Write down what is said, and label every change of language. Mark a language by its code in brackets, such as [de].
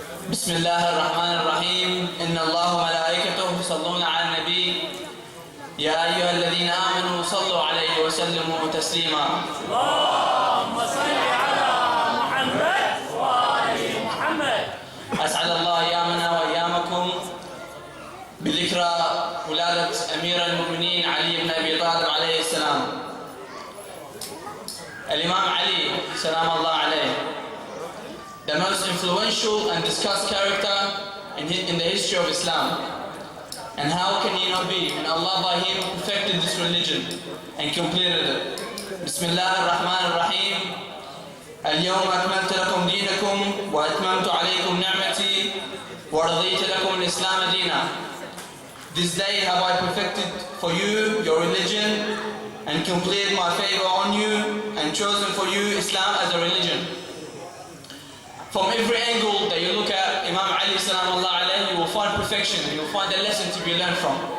[ar] بسم الله الرحمن الرحيم. إن الله وملائكته يصلون على النبي يا أيها الذين آمنوا صلوا عليه وسلموا تسليما. اللهم صل على محمد وآل محمد. أسعد الله أيامنا وأيامكم بذكرى ولادة أمير المؤمنين علي بن أبي طالب عليه السلام. الامام علي سلام الله عليه, [en] the most influential and discussed character in the history of Islam. And how can he not be when Allah by him perfected this religion and completed it. [ar] Bismillah ar-Rahman ar-Rahim. اليوم أكملت لكم دينكم وأتممت عليكم نعمتي ورضيت لكم الإسلام دينا. [en] This day have I perfected for you your religion and completed my favor on you and chosen for you Islam as a religion. From every angle that you look at Imam Ali salamullah alayhi, you will find perfection, you will find a lesson to be learned from.